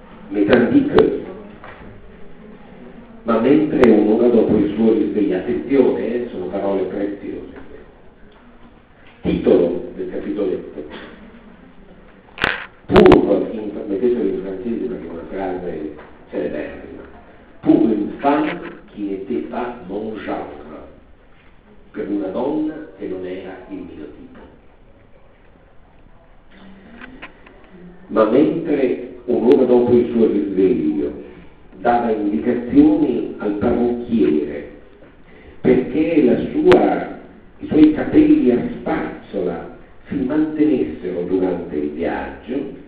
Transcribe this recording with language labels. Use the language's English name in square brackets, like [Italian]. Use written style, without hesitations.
[Italian] Metandique. Ma mentre un'ora dopo il suo risveglio, attenzione, sono parole preziose. Titolo del capitoletto. Pur, mettetelo in francese perché è una frase celeberrima. [French] Pour une femme qui n'était pas mon genre. [Italian] Per una donna che non era il mio tipo. Ma mentre un'ora dopo il suo risveglio dava indicazioni al parrucchiere perché i suoi capelli a spazzola si mantenessero durante il viaggio,